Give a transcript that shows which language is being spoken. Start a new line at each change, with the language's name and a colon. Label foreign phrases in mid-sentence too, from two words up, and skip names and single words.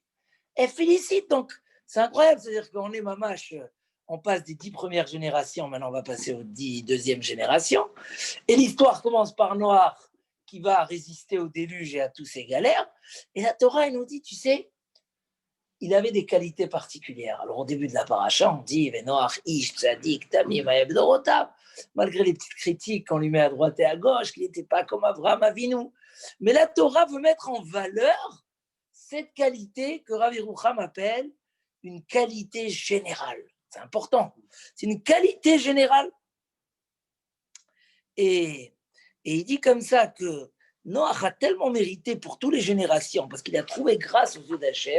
French: Elle félicite, donc c'est incroyable, c'est-à-dire qu'on est mamache, on passe des 10 premières générations, maintenant on va passer aux 10 deuxièmes générations, et l'histoire commence par Noach qui va résister au déluge et à tous ses galères, et la Torah elle nous dit, tu sais, il avait des qualités particulières. Alors, au début de la paracha, on dit
Hebrew: נח איש צדיק תמים היה בדרתיו.
French: Malgré les petites critiques qu'on lui met à droite et à gauche, qu'il n'était pas comme Abraham Avinu. Mais la Torah veut mettre en valeur cette qualité que Rav Yerucham appelle une qualité générale. C'est important. C'est une qualité générale. Et il dit comme ça que Noach a tellement mérité pour toutes les générations, parce qu'il a trouvé grâce aux yeux d'Hachem.